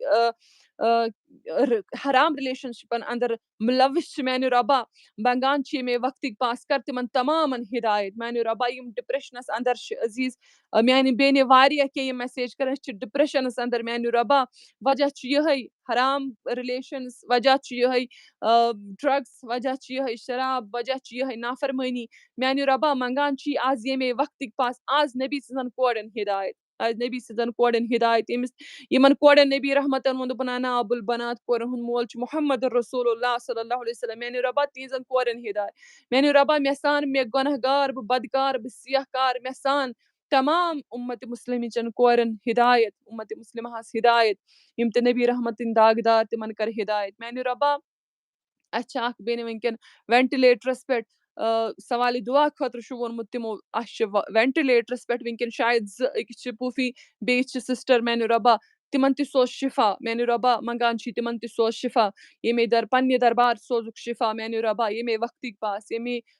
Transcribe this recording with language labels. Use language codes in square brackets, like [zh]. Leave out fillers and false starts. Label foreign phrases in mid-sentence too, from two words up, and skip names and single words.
[ks] حرام رِلیشنشپن اندر مُلوث چھِ میانہِ رۄبا منگان چھِ ییٚمے وقتٕکۍ پاس کر تِمن تمامن ہدایت میانہِ رۄبا یِم ڈپریشنس اندر چھِ عزیٖز میانہِ بیٚنہِ واریاہ کینٛہہ یِم میسیج کران أسۍ چھِ ڈپریشنس اندر میانہِ رۄبا وجہ چھُ یِہے حرام رِلیشنز وجہ چھُ یِہے ڈرگس وجہ چھُ یِہے شراب وجہ چھُ یِہے نافرمٲنی میانہِ رۄبا منگان چھی آز ییٚمے وقتٕکۍ پاس آز نبی سٕنٛزن کورٮ۪ن ہدایت آز نبی سٕنٛزن کورٮ۪ن ہدایت یِمن کورٮ۪ن نبی رحمتن ووٚن دوٚپُن انا [ar] ابو البنات [ks] کورٮ۪ن ہُنٛد مول چھُ [ar] محمد رسول اللہ صلی اللہ علیہ وسلم [ks] میانہِ رۄبا تِہنٛزن کورٮ۪ن ہدایت میانہِ رۄبا مےٚ سان مےٚ گۄناہ گار بہٕ بدکار بہٕ سیاہ کار مےٚ سان تمام اُمتِ مُسلِمہٕ چٮ۪ن کورٮ۪ن ہدایت اُمتِ مُسلمہس ہدایت یِم تہِ نبی رحمتٕنۍ داغدار تِمن کر ہدایت میانہِ رۄبا اسہِ چھِ اکھ بیٚنہِ وٕنکیٚن وینٹِلیٹرس پٮ۪ٹھ سوالہِ دُعا خٲطرٕ چھُ ووٚنمُت تِمو اسہِ چھِ وینٹِلیٹرس پٮ۪ٹھ وٕنکیٚن شاید 2 أکِس چھِ پوٗفی بیٚیِس چھِ سسٹر میانہِ رۄبا تِمن تہِ سوز شفا میانہِ رۄبا منگان چھی تِمن تہِ سوز شفا ییٚمے پننہِ دربار سوزُکھ شفا میانہِ رۄبا ییٚمے وقتٕکۍ پاس ییٚمے